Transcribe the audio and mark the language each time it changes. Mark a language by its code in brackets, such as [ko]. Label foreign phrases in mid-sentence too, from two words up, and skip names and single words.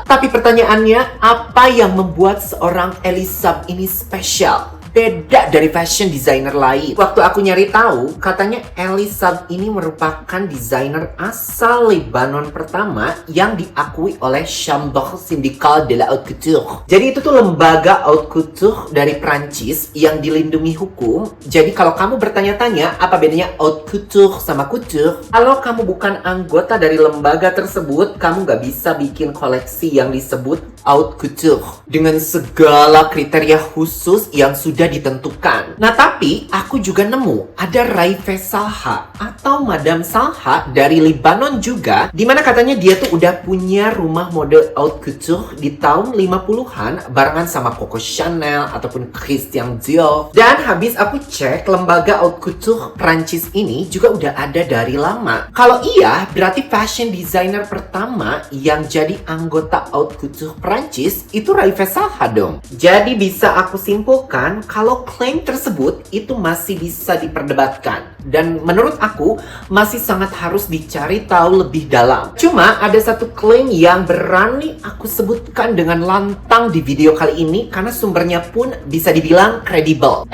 [id] Tapi pertanyaannya, apa yang membuat seorang Elie Saab ini spesial? Beda dari [en] fashion designer [id] lain. Waktu aku nyari tahu, katanya Elie Saab ini merupakan desainer asal Lebanon pertama yang diakui oleh Chambre Syndicale de la Haute Couture. Jadi itu tuh lembaga [fr] haute couture [id] dari Prancis yang dilindungi hukum. Jadi kalau kamu bertanya-tanya apa bedanya [fr] haute couture [id] sama couture, kalau kamu bukan anggota dari lembaga tersebut, kamu nggak bisa bikin koleksi yang disebut [fr] haute couture [id] dengan segala kriteria khusus yang sudah ditentukan. Nah, tapi aku juga nemu ada Raife Salha atau Madame Salha dari Lebanon juga, dimana katanya dia tuh udah punya rumah mode [fr] haute couture [id] di tahun 50-an barengan sama Coco Chanel ataupun Christian Dior. Dan habis aku cek, lembaga [fr] haute couture [id] Prancis ini juga udah ada dari lama. Kalau iya, berarti [en] fashion designer [id] pertama yang jadi anggota [fr] haute couture [id] Prancis itu Raife Salha dong. Jadi bisa aku simpulkan kalau klaim tersebut itu masih bisa diperdebatkan. Dan menurut aku masih sangat harus dicari tahu lebih dalam. Cuma ada satu klaim yang berani aku sebutkan dengan lantang di video kali ini karena sumbernya pun bisa dibilang kredibel.